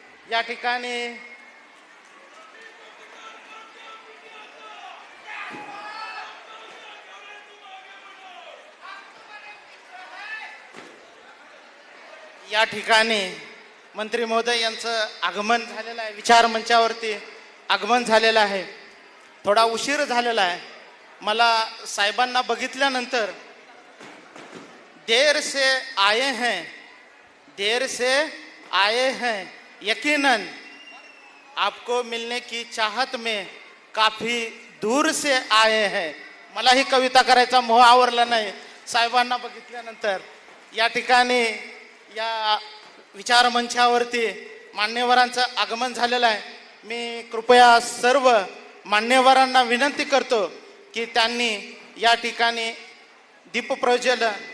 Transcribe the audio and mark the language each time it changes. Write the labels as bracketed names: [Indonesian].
[Marathi] या ठिकाणी या ठिकाणी मंत्री महोदय यांचं आगमन झालेलं आहे, विचार मंचावरती आगमन झालेलं आहे. थोडा उशीर झालेला आहे. मला साहेबांना बघितल्यानंतर [Hindi] देर से आए हैं, देर से आए हैं, यकीनन आपको मिलने की चाहत में काफी दूर से आए हैं. [Marathi] मला ही कविता करायचा मोह आवरला नाही साहेबांना बघितल्यानंतर. या ठिकाणी या विचार मंचावरती मान्यवरांचं आगमन झालेलं आहे. मी कृपया सर्व मान्यवरांना विनंती करतो की त्यांनी या ठिकाणी दीपप्रज्वलन